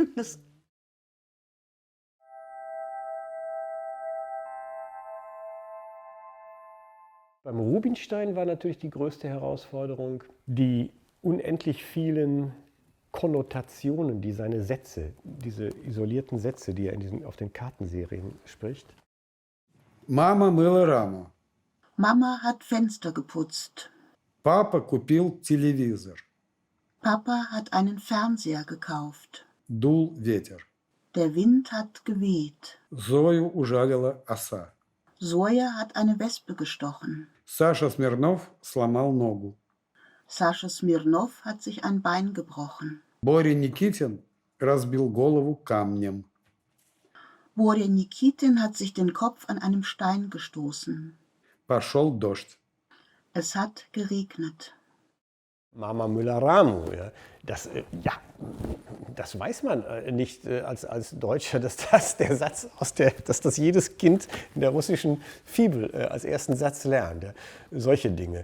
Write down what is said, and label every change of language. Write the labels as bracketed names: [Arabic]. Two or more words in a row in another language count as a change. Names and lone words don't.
[German] Beim Rubinstein war natürlich die größte Herausforderung, die unendlich vielen Konnotationen, die seine Sätze, diese isolierten Sätze, die er auf den Kartenserien spricht. [Russian] Мама мыла раму. [German] Mama hat Fenster geputzt. [Russian] Папа купил телевизор. [German] Papa hat einen Fernseher gekauft. [Russian] Дул ветер. [German] Der Wind hat geweht. [Russian] Зою ужалила оса. [German] Zoja hat eine Wespe gestochen. [Russian] Саша Смирнов сломал ногу. [German] Sascha Smirnov hat sich ein Bein gebrochen. [Russian] Боря Никитин разбил голову камнем. [German] Borja Nikitin hat sich den Kopf an einem Stein gestoßen. [Russian] Пошел дождь. [German] Es hat geregnet. Mama Müller-Ramu, das weiß man nicht als Deutscher, dass das der Satz dass das jedes Kind in der russischen Fibel als ersten Satz lernt. Ja. Solche Dinge.